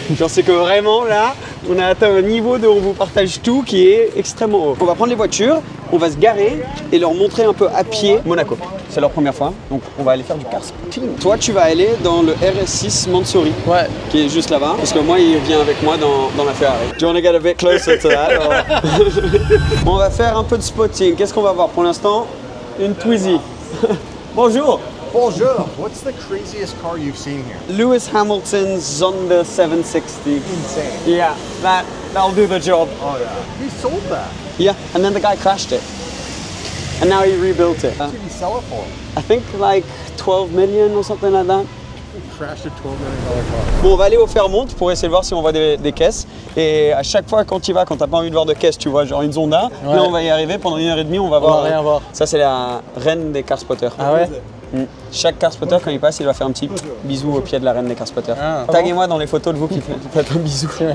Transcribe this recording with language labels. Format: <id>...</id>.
<fr>Genre c'est que vraiment là, on a atteint un niveau de on vous partage tout qui est extrêmement haut. On va prendre les voitures, on va se garer et leur montrer un peu à pied Monaco. C'est leur première fois, donc on va aller faire du car spotting. Toi, tu vas aller dans le RS6 Mansouri, Ouais. qui est juste là-bas, parce que moi, il vient avec moi dans la Ferrari.</fr> <en>Do you want to get a bit closer to that?</en> <fr>On va faire un peu de spotting. Qu'est-ce qu'on va voir pour l'instant? Une Twizy. Bonjour. Bonjour.</fr> <en>What's the craziest car you've seen here? Lewis Hamilton's Zonda 760. Insane. Yeah, that'll do the job. Oh yeah. He sold that. Yeah, and then the guy crashed it. And now he rebuilt it. What did he sell it for? I think like 12 million or something like that. He crashed a $12 million car.</en> <fr>Bon, on va aller au Fairmont pour essayer de voir si on voit des caisses. Et à chaque fois, quand tu vas, quand t'as pas envie de voir de caisse, tu vois genre une Zonda. Ouais. Là, on va y arriver pendant 1h30, on va On voir. va rien voir. Ça, c'est la reine des car spotters. Ah ouais? Chaque car spotter, quand il passe, il va faire un petit bisou au pied de la reine des car spotters. Ah. Taguez-moi dans les photos de vous qui faites un bisou.</fr>